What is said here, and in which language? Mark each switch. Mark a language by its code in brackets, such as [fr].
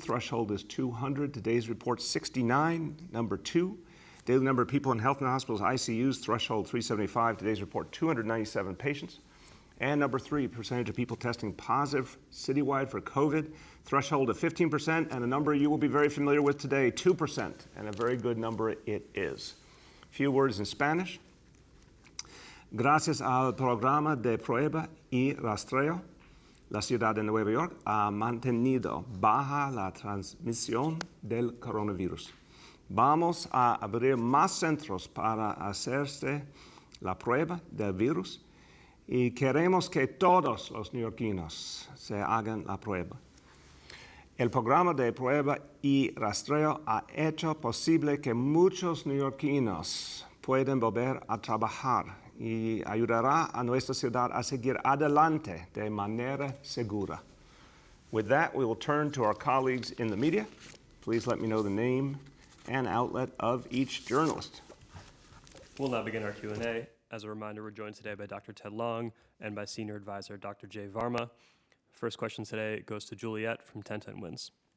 [en] Threshold is 200. Today's report 69. Number 2, daily number of people in health and hospitals ICUs. Threshold 375. Today's report 297 patients. And number 3, percentage of people testing positive citywide for COVID, threshold of 15%, and a number you will be very familiar with today, 2%, and a very good number it is. A few words in Spanish. [es] Gracias al programa de prueba y rastreo, la ciudad de Nueva York ha mantenido baja la transmisión del coronavirus. Vamos a abrir más centros para hacerse la prueba del virus. Y queremos que todos los neoyorquinos se hagan la prueba. El programa de prueba y rastreo ha hecho posible que muchos neoyorquinos puedan volver a trabajar y ayudará a nuestra ciudad a seguir adelante de manera segura. [en] With that, we will turn to our colleagues in the media. Please let me know the name and outlet of each journalist. We'll now begin our Q&A. As a reminder, we're joined today by Dr. Ted Long and by Senior Advisor Dr. Jay Varma. First question today goes to Juliet from 1010 Wins.